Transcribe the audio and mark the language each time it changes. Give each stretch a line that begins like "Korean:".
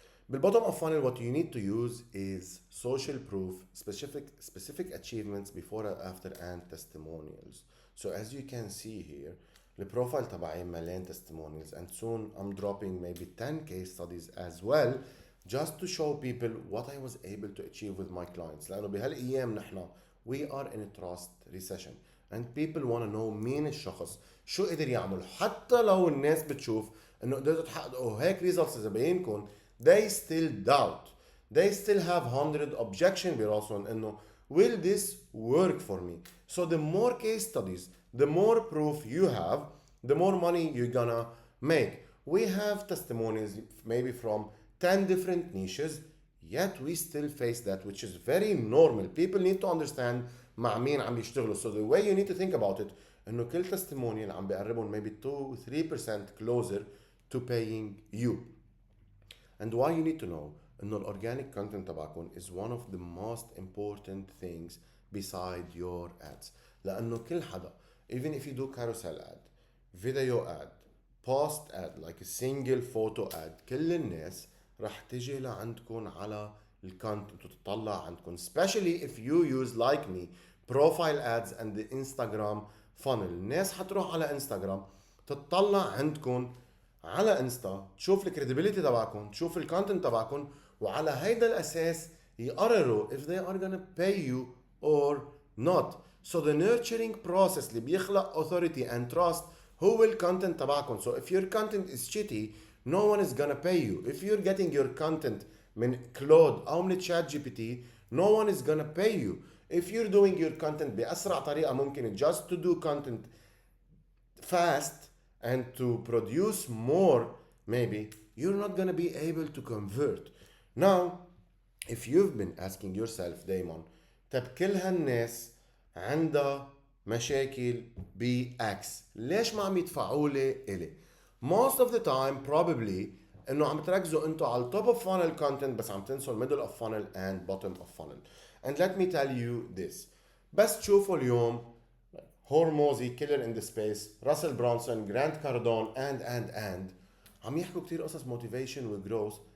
English: بالbottom of funnel what you need to use is social proof, specific achievements before and after and testimonials. So as you can see here
Arabic: البروفايل تبعي مليان
English: testimonials, and soon I'm dropping maybe 10 case studies as well just to show people what I was able to achieve with my clients.
Arabic: لأنه بهالأيام نحن
English: we are in a trust recession and people want to know
Arabic: مين الشخص شو قدر يعمل. حتى لو الناس بتشوف انه قدرتوا تحققوا هيك
English: results لزباينكم، they still doubt, they still have 100 objection براسهم انه will this work for me. So the more case studies, the more proof you have, the more money you're gonna make. We have testimonies maybe from 10 different niches, yet we still face that, which is very normal. People need to understand
Arabic: مع مين عم يشتغلوا.
English: So the way you need to think about it انه كل testimonial
Arabic: عم بيقربهم
English: maybe 2-3% closer to paying you. And why you need to know
Arabic: انه الاورجانيك
English: content تبعكم is one of the most important things beside your ads. لانه كل حدا, even if you do carousel ad, video ad, post ad, like a single photo ad,
Arabic: كل الناس رح تجي لعندكم على الكونتنت وتطلع عندكم,
English: especially if you use like me profile ads and the Instagram funnel.
Arabic: الناس حتروح على انستغرام تطلع عندكم على انستا, تشوف الكريديبيليتي تبعكم, تشوف الكونتنت تبعكم, وعلى هيدا الاساس يقرروا
English: if they are gonna pay you or not. So the nurturing process اللي بيخلق authority and trust هو الكونتنت تبعكم. So if your content is shitty, no one is gonna pay you. If you're getting your content
Arabic: من كلود او من تشات جي بي تي,
English: no one is gonna pay you. If you're doing your content
Arabic: بأسرع طريقة ممكن,
English: just to do content fast and to produce more, maybe you're not gonna be able to convert. Now, if you've been asking yourself دايما,
Arabic: طب كل هالناس عندها مشاكل X, ليش ما عم يدفعوا لي إلي؟
English: Most of the time probably انه
Arabic: عم تركزوا انتوا على
English: top of funnel content بس عم تنسوا middle of funnel and bottom of funnel. And let me tell you this, بس تشوفوا اليوم Hormozi, Keller in the space, Russell Brunson, Grant Cardone and
Arabic: عم يحكوا كتير قصص
English: motivation و growth.